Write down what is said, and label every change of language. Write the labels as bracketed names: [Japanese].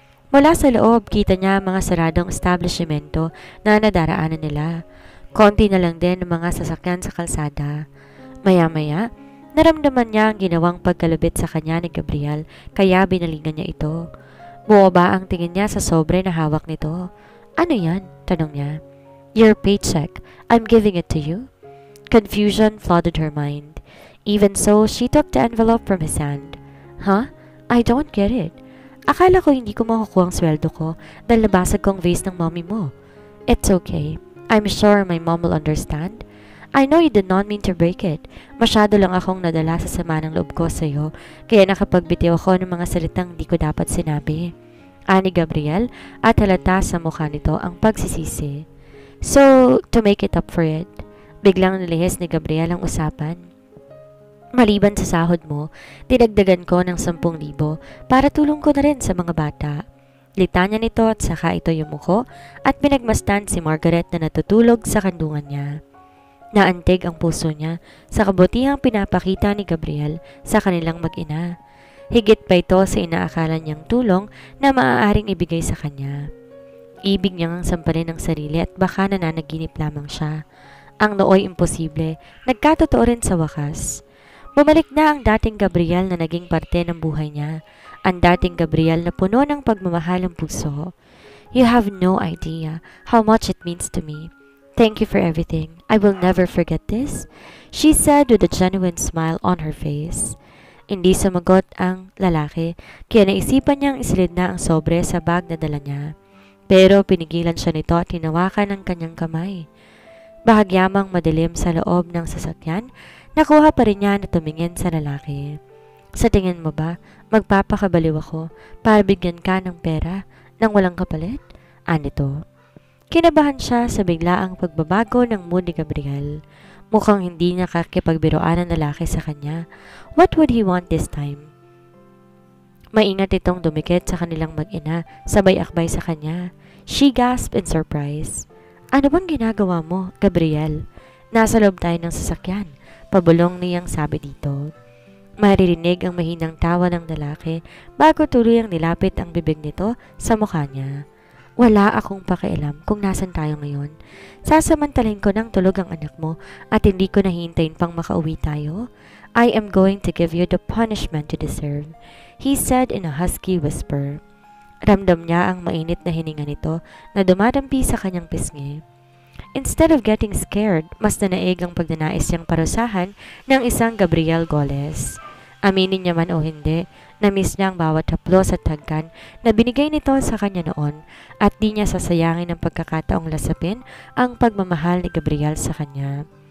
[Filipino] Mula sa loob, kita niya ang mga saradong establishmento na nadaraanan nila. Konti na lang din ang mga sasakyan sa kalsada. Maya-maya, naramdaman niya ang ginawang pagkalubit sa kanya ni Gabriel kaya binalingan niya ito. Bumaba ang tingin niya sa sobre na hawak nito. Ano yan? Tanong niya. [English] Your paycheck. I'm giving it to you. Confusion flooded her mind. Even so, she took the envelope from his hand. Huh? I don't get it. [Filipino] Akala ko hindi ko makukuha ang sweldo ko dahil nabasag kong vase ng mommy mo. [English] It's okay. I'm sure my mom will understand. I know you did not mean to break it. [Filipino] Masyado lang akong nadala sa sama ng loob ko sa iyo, kaya nakapagbitiw ako ng mga salitang di ko dapat sinabi. Ani Gabriel at halata sa mukha nito ang pagsisisi. [English] So, to make it up for it, [Filipino] biglang nilihis ni Gabriel ang usapan. Maliban sa sahod mo, dinagdagan ko ng 10,000 para tulong ko na rin sa mga bata. Litanya nito at saka ito yumuko at pinagmasdan si Margaret na natutulog sa kandungan niya. Naantig ang puso niya sa kabutihang pinapakita ni Gabriel sa kanilang mag-ina. Higit pa ito sa inaakala niyang tulong na maaaring ibigay sa kanya. Ibig niyang samparin ang sarili at baka nananaginip lamang siya. Ang nooy imposible, nagkatotoo rin sa wakas. Bumalik na ang dating Gabriel na naging parte ng buhay niya. Ang dating Gabriel na puno ng pagmamahal ng puso. [English] You have no idea how much it means to me. Thank you for everything. I will never forget this, she said with a genuine smile on her face. [Filipino] Hindi sumagot ang lalaki, kaya naisipan niyang isilid na ang sobre sa bag na dala niya. Pero pinigilan siya nito at hinawakan ng kanyang kamay. Bahagyamang madilim sa loob ng sasakyan, nakuha pa rin niya na tumingin sa lalaki. Sa tingin mo ba, magpapakabaliw ako para bigyan ka ng pera nang walang kapalit? Anito. Kinabahan siya sa biglaang pagbabago ng mood ni Gabriel. Mukhang hindi niya kakipagbiroan ng lalaki sa kanya. [English] What would he want this time? [Filipino] Maingat itong dumikit sa kanilang mag-ina, sabay akbay sa kanya. [English] She gasped in surprise. [Filipino] Ano bang ginagawa mo, Gabriel? Nasa loob tayo ng sasakyan. Pabulong niyang sabi dito. Maririnig ang mahinang tawa ng lalaki bago tuluyang nilapit ang bibig nito sa mukha niya. Wala akong pakialam kung nasan tayo ngayon. Sasamantalin ko ng tulog ang anak mo at hindi ko nahintayin pang makauwi tayo. [English] I am going to give you the punishment you deserve, he said in a husky whisper. [Filipino] Ramdam niya ang mainit na hininga nito na dumadampi sa kanyang pisngi. [English] Instead of getting scared, [Filipino] mas nanaig ang pagnanais niyang parusahan ng isang Gabriel Goles. Aminin niya man o hindi, na-miss niya ang bawat haplos at hagkan na binigay nito sa kanya noon at di niya sasayangin ang pagkakataong lasapin ang pagmamahal ni Gabriel sa kanya.